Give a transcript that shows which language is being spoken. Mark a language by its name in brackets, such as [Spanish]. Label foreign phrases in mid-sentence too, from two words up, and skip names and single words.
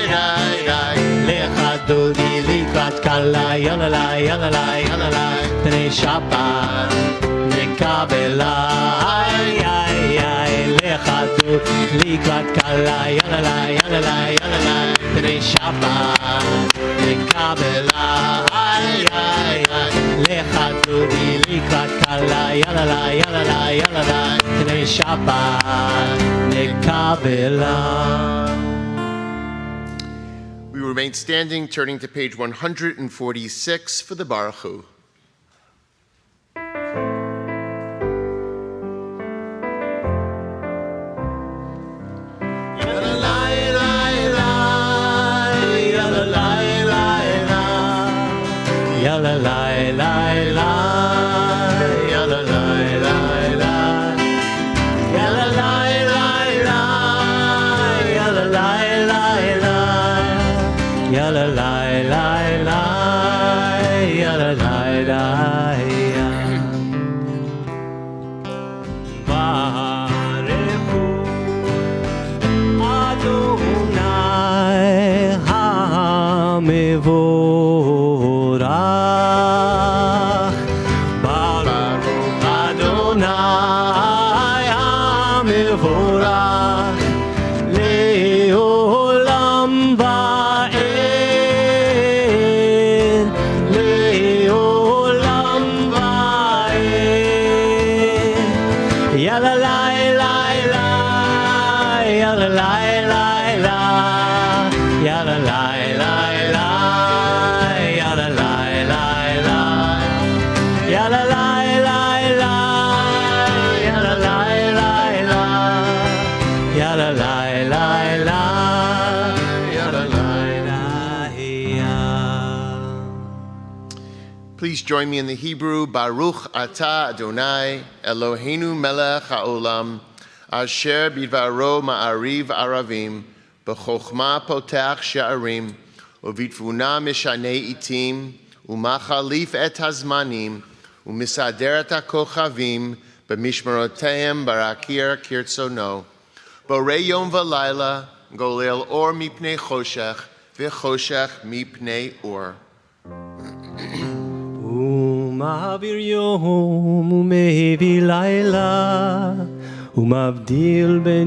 [Hebrew] לכה דודי לקראת כלה ילליי ילליי ילליי פני שבת נקבלה לכה דודי לקראת כלה ילליי ילליי ילליי פני שבת נקבלה לכה דודי לקראת כלה ילליי ילליי ילליי פני שבת נקבלה. [English] We remain standing, turning to page 146 for the Baruch Hu. Yalalai lai lai yalalai lai lai yalalai lai lai yalalai lai lai la la la la, ya la la la ya. [Hebrew] ברכו ה' המבורך. ברוך ה' המבורך לעולם ועד, לעולם ועד. Ya la la la la, ya la la la la, ya la la la la, ya la la la la, ya la la la la, ya la la la la, ya la la la la, ya la la la. [English] Please join me in the Hebrew. [Hebrew] ברוך אתה ה' אלהינו מלך העולם אשר בדברו מעריב ערבים בחכמה פותח שערים ובתבונה משנה עתים ומחליף את הזמנים ומסדר את הכוכבים במשמרותיהם ברקיע כרצונו בורא יום ולילה גולל אור מפני חשך וחשך מפני אור. ומעביר יום ומהביא לילה ומבדיל בין